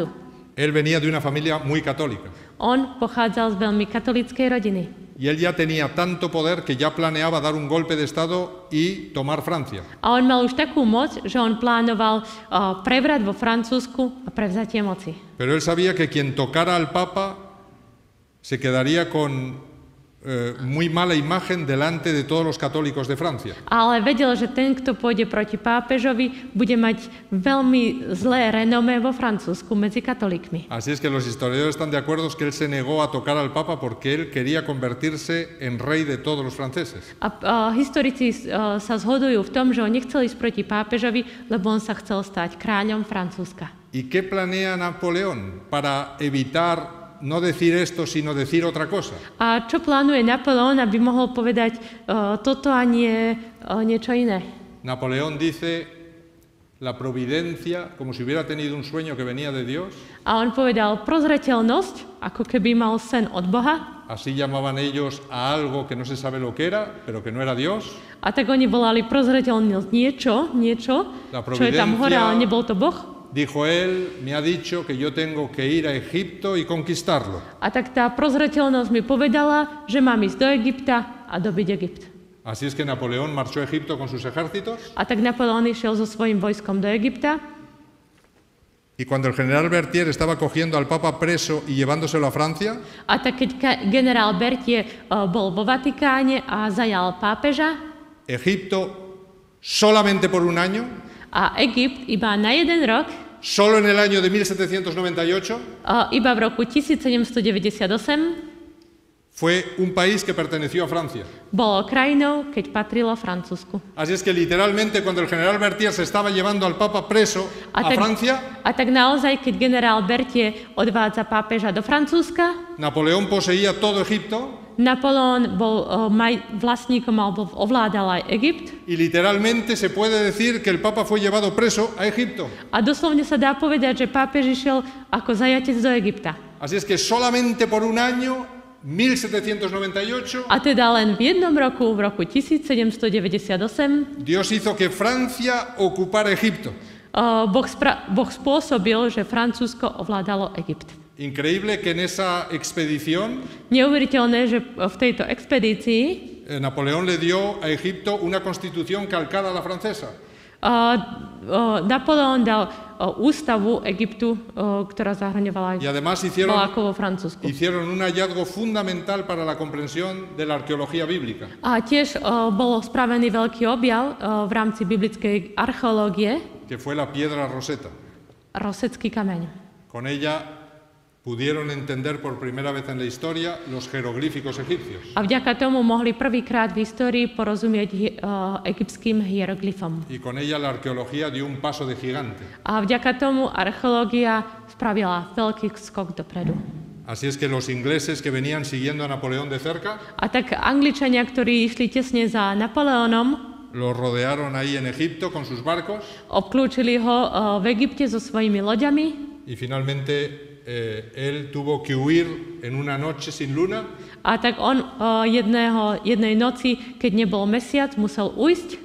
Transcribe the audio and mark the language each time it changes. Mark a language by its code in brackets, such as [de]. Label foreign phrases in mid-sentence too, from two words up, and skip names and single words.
[es] Él venía de una familia muy católica. [sk] On pochádzal z veľmi katolíckej rodiny. [es] Y él ya tenía tanto poder que ya planeaba dar un golpe de Estado y tomar Francia. [sk] A on mal už takú moc, že on plánoval prevrat vo Francúzsku a prevzatie moci. [es] Pero él sabía que quien tocara al Papa se quedaría con muy mala imagen delante de todos los católicos de Francia. [sk] Ale vedel, že ten, kto pôjde proti pápežovi, bude mať veľmi zlé renomé vo Francúzsku medzi katolíkmi. [es] Así es que los historiadores están de acuerdo que él se negó a tocar al Papa porque él quería convertirse en rey de todos los franceses. [sk] A historici sa zhodujú v tom, že on nechcel ísť proti pápežovi, lebo on sa chcel stať kráľom Francúzska. [es] ¿Y qué planea Napoleón para evitar no decir esto, sino decir otra cosa? [sk] A čo plánuje Napoleón, aby mohol povedať toto a nie niečo iné? [es] Napoleón dice la providencia, como si hubiera tenido un sueño que venía de Dios. [sk] A on povedal prozreteľnosť, ako keby mal sen od Boha. [es] Así llamaban ellos a algo que no se sabe lo que era, pero que no era Dios. [sk] A tak oni volali prozreteľnosť niečo, čo je tam hore, ale nebol to Boh. [es] Dijo él, me ha dicho que yo tengo que ir a Egipto y conquistarlo. [sk] A tak tá prozreteľnosť mi povedala, že mám ísť do Egypta a dobiť Egypt. [es] Así es que Napoleón marchó a Egipto con sus ejércitos. [sk] A tak Napoleón išiel so svojím vojskom do Egypta. [es] Y cuando el general Berthier estaba cogiendo al Papa preso y llevándoselo a Francia, [sk] a tak keď generál Berthier bol vo Vatikáne a zajal pápeža, [es] Egipto solamente por un año, [sk] a Egypt iba na jeden rok, [es] solo en el año de 1798, [sk] iba v roku 1798, [es] fue un país que perteneció a Francia. [sk] bolo krajinou, keď patrilo Francúzsku. [es] Así es que literalmente cuando el general Berthier se estaba llevando al Papa preso a Francia, [sk] a tak naozaj, keď generál Berthier odvádza pápeža do Francúzska, [es] Napoleón poseía todo Egipto [sk] Napoleon bol vlastníkom alebo ovládal aj Egypt. [es] y literalmente se puede decir que el Papa fue llevado preso a Egipto. [sk] A doslovne sa dá povedať, že pápež išiel ako zajatec do Egypta. [es] Así es que solamente por un año, 1798, [sk] A teda len v jednom roku, v roku 1798, [es] Dios hizo que Francia ocupara Egipto. [sk] Boh spôsobil, že Francúzsko ovládalo Egypt. [es] Increíble que en esa expedición [sk] Neuveriteľné, že v tejto expedícii [es] Napoleón le dio a Egipto una constitución calcada a la francesa. [sk] Napoleon dal ústavu Egyptu, ktorá zahrňovala [es] Y además [sk] bola ako vo Francúzsku. [es] hicieron un hallazgo fundamental para la comprensión de la arqueología bíblica, [sk] A tiež bol spravený veľký objav v rámci biblickej archeológie, [es] que fue la piedra Rosetta. [sk] Rosecký kameň. [es] Con ella pudieron entender por primera vez en la historia los jeroglíficos egipcios. [sk] A vďaka tomu mohli prvýkrát v histórii porozumieť egyptským hieroglyfom. [es] Y con ella la arqueología dio un paso de gigante. [sk] A vďaka tomu archeológia spravila veľký skok dopredu. [es] Así es que los ingleses que venían siguiendo a Napoleón de cerca, [sk] A tak Angličania, ktorí išli tesne za Napoleónom, [es] lo rodearon ahí en Egipto con sus barcos [sk] obklúčili ho v Egypte so svojimi loďami [es] y finalmente él tuvo que huir en una noche sin luna [sk] a tak on jednej noci, keď nebol mesiac, musel ujsť